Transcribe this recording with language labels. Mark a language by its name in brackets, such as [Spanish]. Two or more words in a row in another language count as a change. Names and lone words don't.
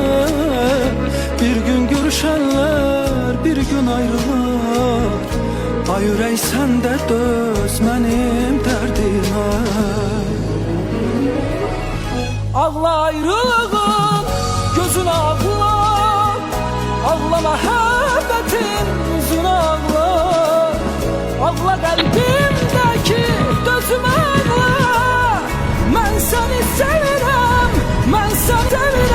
[Turkish] Bir gün görüşenler bir gün ayrılar. Ay yürek sen de döz benim derdime. Ağla ayrılığın gözüne ağla. [Azerbaijani] Ağlama həbbətin üzünə ağla. Ağla qəlbimdəki dözümə ağla. Mən səni sevirəm, mən səni